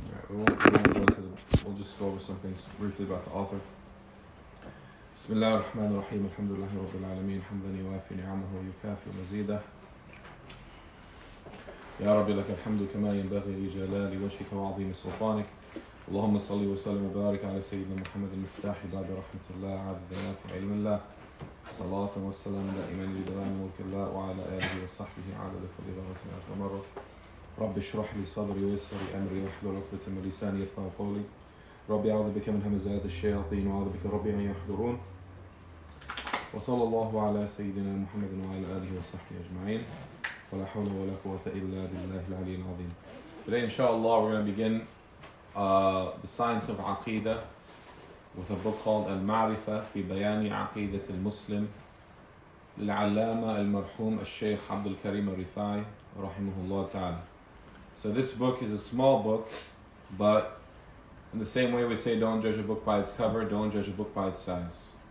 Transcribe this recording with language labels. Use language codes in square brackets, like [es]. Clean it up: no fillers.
[en] Alright, we won't go into we'll just go over some things briefly about the author. [ar] بسم الله الرحمن الرحيم الحمد لله رب العالمين حمدا يوافي نعمه ويكافئ مزيده يا رب لك الحمد كما ينبغي لجلال وجهك وعظيم سلطانك اللهم صل وسلم وبارك على سيدنا محمد المفتاح باب رحمة الله عبد في علم الله صلاة والسلام دائما لدوام ملك الله وعلى آله وصحبه عدد كل ذرة مرة رب اشرح لي صدري ويسر لي أمري واحلل عقدة من لساني يفقهوا قولي ربي أعوذ بك من همزات الشياطين وأعوذ بك ربي أن يحضرون وصلى الله على سيدنا محمد وعلى آله وصحبه أجمعين ولا حول ولا قوة إلا بالله العلي العظيم. [en] Today inshallah we're going to begin the science of Aqida with a book called Al-Marifa [ar] في بيان عقيدة المسلم للعلامة المرحوم الشيخ عبد الكريم الرفاعي رحمه الله تعالى. [en] So this book is a small book, but in the same way we say don't judge a book by its cover, don't judge a book by its size.